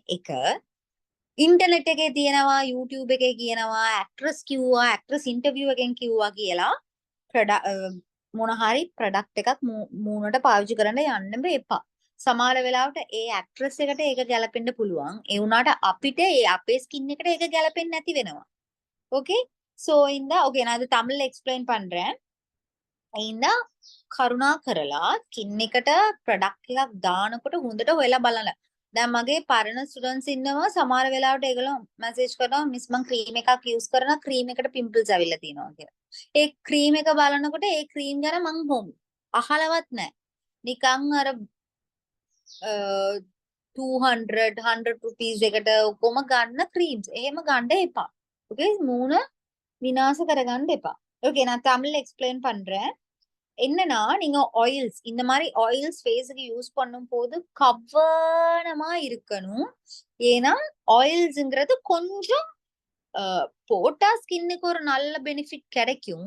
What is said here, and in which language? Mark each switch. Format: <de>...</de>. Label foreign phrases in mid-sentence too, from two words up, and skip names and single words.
<si>එක ඉන්ටර්නෙට් එකේ තියෙනවා YouTube එකේ කියනවා ඇක්ට්‍රස් කිව්වා</si> <en>actress interview</en> <si>එකෙන් කිව්වා කියලා මොන හරි ප්‍රොඩක්ට් එකක් මූණට පාවිච්චි කරන්න යන්න එපා. සමහර වෙලාවට ඒ ඇක්ට්‍රස් එකට ඒක ගැලපෙන්න පුළුවන්. ඒ වුණාට අපිට ඒ අපේ ස්කින් එකට ඒක ගැලපෙන්නේ නැති වෙනවා.</si> <ta>ஓகே சோ இந்த ஓகே நான் அது தமிழ்ல எக்ஸ்பிளைன் பண்றேன்.</ta> <si>இந்த කරුණා කරලා ස්කින් එකට ප්‍රොඩක්ට් එකක් දානකොට හොඳට හොයලා බලන්න. දැන් මගේ පරණ ස්ටුඩන්ට්ස් ඉන්නවා සමහර වෙලාවට ඒගොල්ලෝ මැසේජ් කරනවා මිස් මං ක්‍රීම් එකක් යූස් කරනවා ක්‍රීම් එකට පිම්පල්ස් ඇවිල්ලා තියෙනවා කියලා. ඒ ක්‍රීම් එක බලනකොට ඒ ක්‍රීම් ගැන මං අහලවත් නැහැ. නිකන් අර 200 rupees එකට කොම ගන්න ක්‍රීම්ස්. එහෙම ගන්න එපා. ஓகே மூணு விநாச කරගන්න එපා.</si> <ta>ஓகே நான் தமிழ்ல எக்ஸ்பிளைன் பண்றேன். என்னன்னா நீங்க ஆயில்ஸ் இந்த மாதிரி ஆயில்ஸ் ஃபேஸுக்கு யூஸ் பண்ணும் போது கவனமா இருக்கணும். ஏன்னா ஆயில்ஸ்ங்கிறது கொஞ்சம் போட்டா ஸ்கின்னுக்கு ஒரு நல்ல பெனிஃபிட் கிடைக்கும்.</ta>